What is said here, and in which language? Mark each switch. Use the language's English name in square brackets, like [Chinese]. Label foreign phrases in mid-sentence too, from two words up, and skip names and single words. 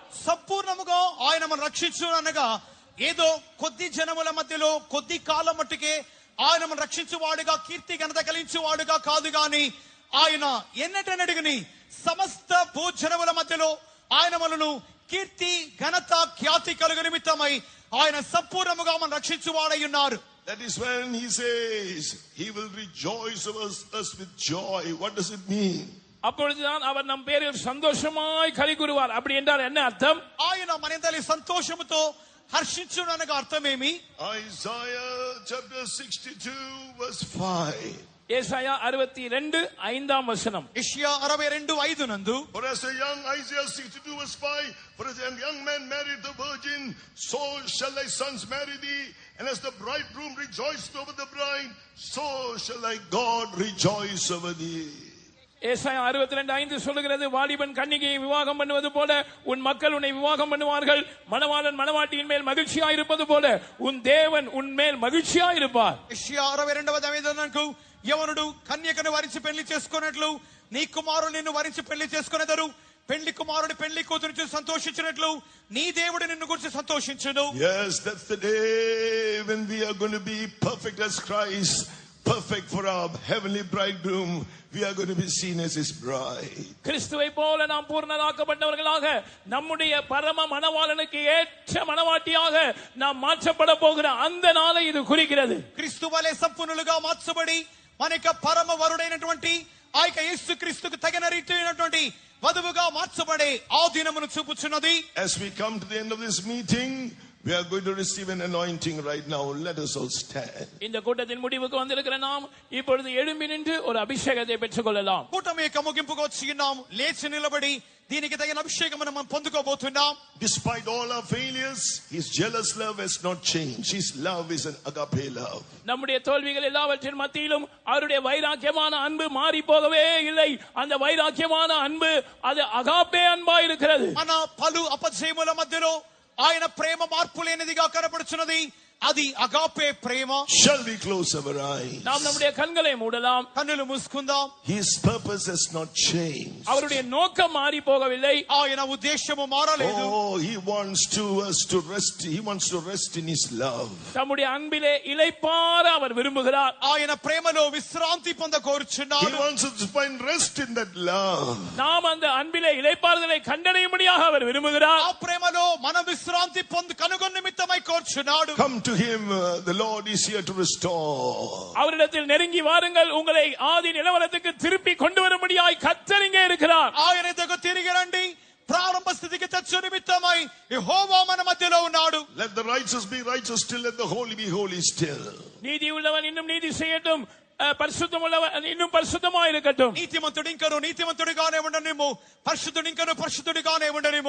[Telugu] సంపూర్ణముగా ఆయన మనం రక్షించును అనగా ఏదో కొద్ది జనముల మధ్యలో కొద్ది కాలం మట్టుకే ఆయన మనం రక్షించువాడుగా కీర్తి ఘనత కలిగించువాడుగా కాదు గాని, ఆయన ఎన్నటనడిగని సమస్త భూజనముల మధ్యలో ఆయన మనను కీర్తి ఘనత ఖ్యాతి కలుగు నిమిత్తమై ఆయన సంపూర్ణముగా మనం రక్షించువాడై ఉన్నారు. [English] That is when he says he will rejoice over us with joy. What does it mean? [Tamil] அப்பொழுதுதான் அவர் நம் பேரில் சந்தோஷமாய் களி கூறுவார். அப்படி என்றால் என்ன அர்த்தம்? [Telugu] ఆయన మనందరి సంతోషముతో హర్షించును అనగా అర్థమేమి? [English] Isaiah chapter 62 verse 5. [Tamil] ஏசாயா 62:5 வசனம். [Telugu] యెషయా 62:5 నందు, [English] For as a young, Isaiah 62 verse 5, for as a young man married the virgin, so shall thy sons marry thee, and as the bridegroom rejoiced over the bride, so shall thy God rejoice over thee. [Tamil] ஏசாயா 62:5 சொல்லுகிறது, வாலிபன் கன்னிகையை விவாகம் பண்ணுவது போல உன் மக்கள் உன்னை விவாகம் பண்ணுவார்கள். மணவாளன் மணவாட்டியின் மேல் மகிழ்ச்சியா இருப்பது போல உன் தேவன் உன் மேல் மகிழ்ச்சியா இருப்பார். [Telugu] యెషయా 62:5 యవనుడు కన్యకను వరించి పెళ్లి చేసుకున్నట్లు నీ కుమారుడు నిన్ను వరించి పెళ్లి చేసుకునేదరు. పెళ్లి కుమారుడు పెళ్లి కూతురు చూసి సంతోషించినట్లు నీ దేవుడు నిన్ను గురించి సంతోషించును. [English] Yes, that's the day when we are going to be perfect as Christ, perfect for our heavenly bridegroom. We are going to be seen as his bride. [Tamil] கிறிஸ்துவை போல நாம் பூர்ணராக்கப்பட்டவர்களாக நம்முடைய பரம மணவாளனுக்கு ஏற்ற மணவாட்டியாக நாம் மாற்றப்பட போகிற அந்த நாளை இது குறிக்கிறது. [Telugu] క్రీస్తు వలె సంపూర్ణులుగా మార్చబడి మన యొక్క పరమ వరుడైనటువంటి ఆ యొక్క యేసుక్రీస్తుకు తగిన రీతిైనటువంటి వధువుగా మార్చబడే ఆ దినమును చూపుచున్నది. [English] As we come to the end of this meeting, we are going to receive an anointing right now. Let us all stand. [Tamil] இந்த கூட்டத்தின் முடிவுக்கு வந்திருக்கிற நாம் இப்பொழுது எழும்பி நின்று ஒரு அபிஷேகத்தை பெற்றுக்கொள்ளலாம். [Telugu] కూటమి యొక్క ముగింపుకు వచ్చి ఉన్నాం. లేచి నిలబడి దీనికి తగిన అభిషేకం మనం పొందుకోబోతున్నాం. [English] Despite all our failures, his jealous love has not changed. His love is an agape love. [Tamil] நம்முடைய தோல்விகள் எல்லாவற்றின் மத்தியிலும் அவருடைய வைராக்கியமான அன்பு மாறி போகவே இல்லை. அந்த வைராக்கியமான அன்பு அது அகாப்பே அன்பா இருக்கிறது. [Telugu] మన పలు అపజయముల మధ్యలో ఆయన ప్రేమ మార్పు లేనిదిగా కనబడుచున్నది. అది అగాపే ప్రేమ. [English] Shall we close our eyes? [Tamil] நாம் நம்முடைய கண்களை மூடலாம். [Telugu] కన్నులు మూసుకుందాం. [English] His purpose has not changed. [Tamil] அவருடைய நோக்கம் மாறி போகவில்லை. [Telugu] ఆయన ఉద్దేశము మారలేదు. [English] Oh, he wants us to rest. He wants to rest in his love. [Tamil] தம்முடைய அன்பிலே இளைப்பாற அவர் விரும்புகிறார். [Telugu] ఆయన ప్రేమలో విశ్రాంతి పొంద [English] He [Telugu] కోరుచున్నాడు. [English] wants us to find rest in that love. [Tamil] நாம் அந்த அன்பிலே இளைப்பாறுதலை கண்டடையும்படியாக அவர் விரும்புகிறார். [Telugu] ఆ ప్రేమలో మనం విశ్రాంతి పొందు కనుగొన్న నిమిత్తమై కోరుచున్నాడు. [English] Come to him. The Lord is here to restore. [Tamil] அவரிடத்தில் நெருங்கி வாருங்கள், உங்களை ஆதி நிலவரத்துக்கு திருப்பி கொண்டு வரும்படியாய் கர்த்தர் இங்கே இருக்கிறார். [Telugu] ఆయన దగ్గర తిరిగి రండి. ప్రారంభ స్థితికి తెచ్చు నిమిత్తమై యెహోవా మన మధ్యలో ఉన్నాడు. [English] Let the righteous be righteous still, let the holy be holy still. [Tamil] நீதி உள்ளவன் இன்னும் நீதி செய்யட்டும், பரிசுத்தம் உள்ளவன் இன்னும் பரிசுத்தமாய் இருக்கட்டும். [Telugu] నీతిమంతుడు ఇంకను నీతిమంతుడిగానే ఉండనిమ్ము, పరిశుద్ధుడు ఇంకను పరిశుద్ధుడిగానే ఉండనిమ్ము.